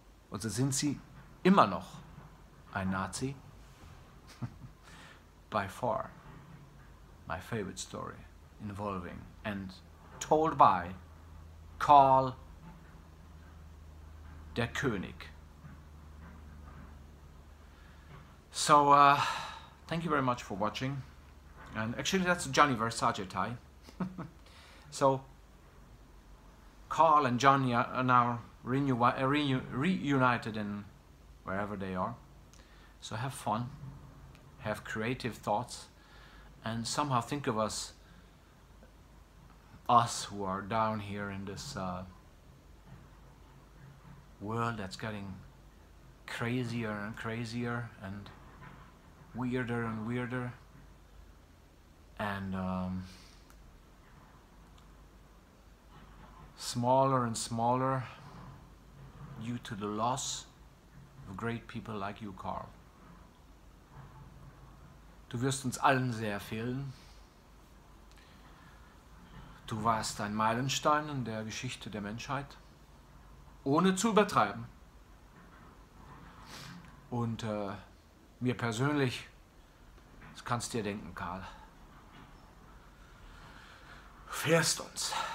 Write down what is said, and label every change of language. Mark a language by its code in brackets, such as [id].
[de] Oder sind Sie immer noch ein Nazi?" [en] By far my favorite story involving and told by Karl der König. So thank you very much for watching, and actually that's a Johnny Versace tie. So Karl and Johnny are now reunited in wherever they are. So have fun, have creative thoughts, and somehow think of us who are down here in this world that's getting crazier and crazier and weirder and weirder, and smaller and smaller due to the loss of great people like you, Karl. [de] Du wirst uns allen sehr fehlen. Du warst ein Meilenstein in der Geschichte der Menschheit, ohne zu übertreiben. Und mir persönlich, das kannst du dir denken, Karl, du fehlst uns.